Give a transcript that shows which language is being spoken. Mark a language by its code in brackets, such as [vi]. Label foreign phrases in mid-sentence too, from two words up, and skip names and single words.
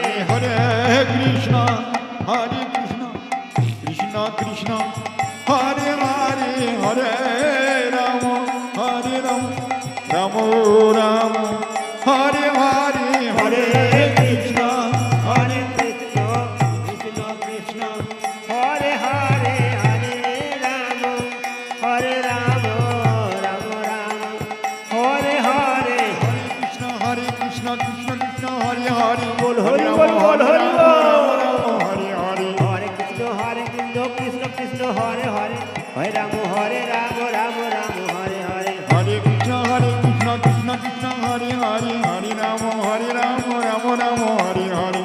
[sa] হরে কৃষ্ণ কৃষ্ণ কৃষ্ণ হরে হরে হরে রাম রাম রাম হরে হরে হরে কৃষ্ণ হরে কৃষ্ণ কৃষ্ণ কৃষ্ণ হরে হরে হরে রাম হরে রাম রাম রাম হরে হরে কৃষ্ণ কৃষ্ণ কৃষ্ণ হরে হরে [bn] বল হরি বল বল হরি বল। [sa] হরে হরে হরে কৃষ্ণ কৃষ্ণ কৃষ্ণ হরে হরে হরে রাম রাম রাম হরে হরে হরে কৃষ্ণ কৃষ্ণ কৃষ্ণ হরে হরে হরে রাম রাম রাম হরে হরে